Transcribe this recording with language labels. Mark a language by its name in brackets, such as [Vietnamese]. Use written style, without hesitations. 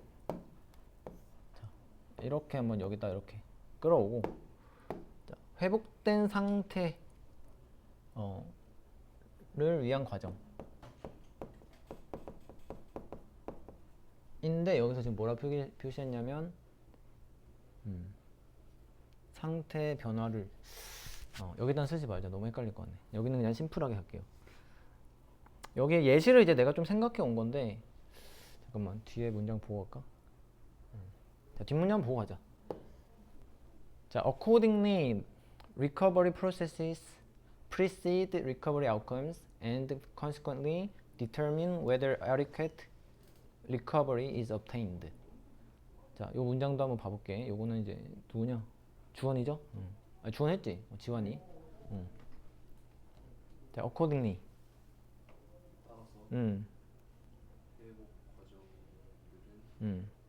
[Korean] 자, 이렇게 한번 여기다 이렇게 끌어오고 자, 회복된 상태 를 위한 과정 인데 여기서 지금 뭐라 표시했냐면 상태 변화를 여기다 쓰지 말자. 너무 헷갈릴 것 같네. 여기는 그냥 심플하게 할게요. 여기 예시를 이제 내가 좀 생각해 온 건데 잠깐만 뒤에 문장 보고 갈까? 자, 뒷문장 보고 가자. [English] 자, accordingly recovery processes precede recovery outcomes and consequently determine whether adequate recovery is obtained. [Korean] 자, 요 문장도 한번 봐볼게. 요거는 이제 누구냐? 주원이죠? 주원 했지? 지원이. [English] 자, accordingly. [Korean] 따라서 음. 회복 과정들은